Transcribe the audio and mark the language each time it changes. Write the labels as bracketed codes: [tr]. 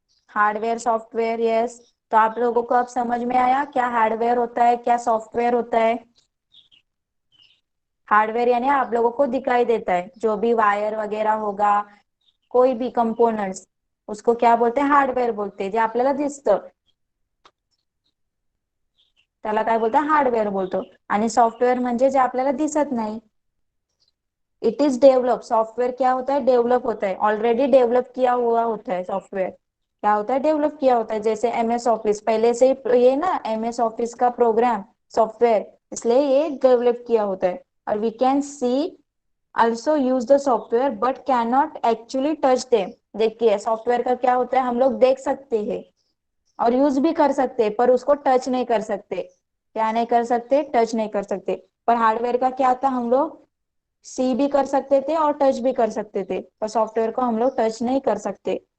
[hi] Hardware software, yes. तो आप लोगों को अब समझ में आया क्या हार्डवेयर होता है, क्या सॉफ्टवेयर होता है? हार्डवेयर यानी आप लोगों को दिखाई देता है, जो भी वायर वगैरह होगा, कोई भी कंपोनेंट्स, उसको क्या बोलते हैं? हार्डवेयर बोलते हैं, [mr] जे आपल्याला दिसतं त्याला काय बोलतो? हार्डवेयर बोलतो। आणि सॉफ्टवेयर म्हणजे जे आपल्याला दिसत नाही। [hi] इट इज डेवलप, सॉफ्टवेयर क्या होता है? डेवलप होता है, ऑलरेडी डेवलप किया हुआ होता है सॉफ्टवेयर। क्या होता है? डेवलप किया होता है। जैसे MS ऑफिस, पहले से ही ये ना MS ऑफिस का प्रोग्राम सॉफ्टवेयर, इसलिए ये डेवलप किया होता है। [en] और we can see also use the software but cannot actually touch them। [hi] देखिए सॉफ्टवेयर का क्या होता है, हम लोग देख सकते हैं और यूज भी कर सकते हैं, पर उसको टच नहीं कर सकते। क्या नहीं कर सकते? टच नहीं कर सकते। पर हार्डवेयर का क्या था, हम लोग सी भी कर सकते थे और टच भी कर सकते थे, पर सॉफ्टवेयर को हम लोग टच नहीं कर सकते।